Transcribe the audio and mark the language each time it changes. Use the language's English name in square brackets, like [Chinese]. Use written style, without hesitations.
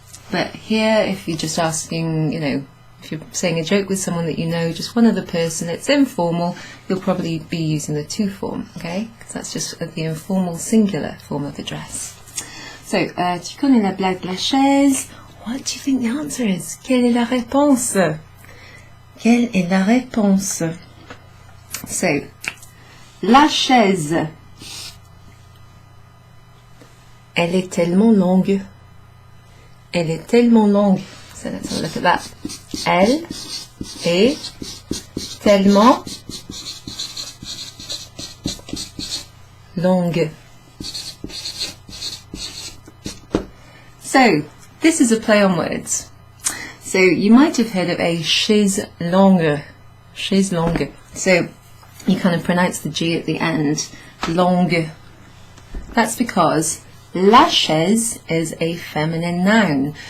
[English] But here, if you're just asking, if you're saying a joke with someone that you know, just one other person, it's informal, you'll probably be using the tu form, okay? Because that's just the informal singular form of address. So, [French] tu connais la blague de la chaise? [English] What do you think the answer is? [French] Quelle est la réponse? Quelle est la réponse? So, la chaise, elle est tellement longue. Elle est tellement longue. [English] So let's have a look at that. [French] Elle est tellement longue. [English] So, this is a play on words. So, you might have heard of a chaise longue. Chaise longue. So, you kind of pronounce the G at the end. Longue. That's because la chaise is a feminine noun.